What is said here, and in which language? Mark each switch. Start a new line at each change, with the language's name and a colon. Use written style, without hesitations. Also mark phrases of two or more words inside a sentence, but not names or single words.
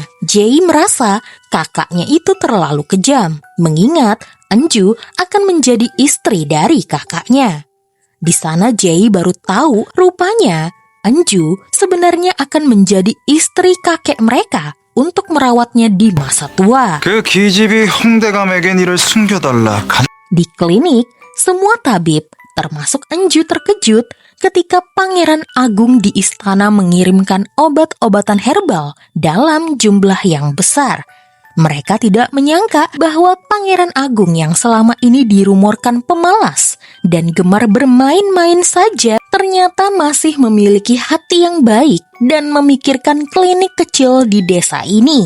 Indonesian: Jae merasa kakaknya itu terlalu kejam, mengingat Anju akan menjadi istri dari kakaknya. Di sana Jae baru tahu rupanya Anju sebenarnya akan menjadi istri kakek mereka untuk merawatnya di masa tua.
Korean: 그 기집이 홍대감에겐 이를 숨겨달라.
Indonesian: Di klinik, semua tabib, termasuk Anju, terkejut ketika Pangeran Agung di istana mengirimkan obat-obatan herbal dalam jumlah yang besar. Mereka tidak menyangka bahwa Pangeran Agung yang selama ini dirumorkan pemalas dan gemar bermain-main saja ternyata masih memiliki hati yang baik dan memikirkan klinik kecil di desa ini.